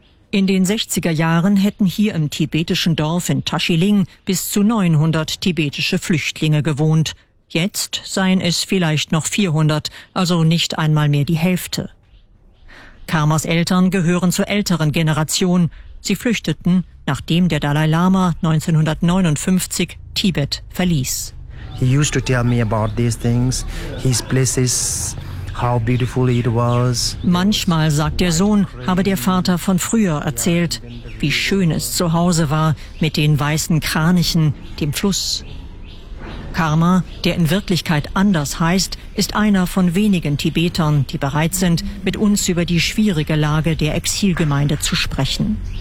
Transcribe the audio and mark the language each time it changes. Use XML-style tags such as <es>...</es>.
<de>In den 60er Jahren hätten hier im tibetischen Dorf in Tashiling bis zu 900 tibetische Flüchtlinge gewohnt. Jetzt seien es vielleicht noch 400, also nicht einmal mehr die Hälfte. Karmas Eltern gehören zur älteren Generation. Sie flüchteten, nachdem der Dalai Lama 1959 Tibet verließ.</de> <en>He used to tell me about these things, his places, how beautiful it was.</en> <de>Manchmal, sagt der Sohn, habe der Vater von früher erzählt, wie schön es zu Hause war mit den weißen Kranichen, dem Fluss. Karma, der in Wirklichkeit anders heißt, ist einer von wenigen Tibetern, die bereit sind, mit uns über die schwierige Lage der Exilgemeinde zu sprechen.</de>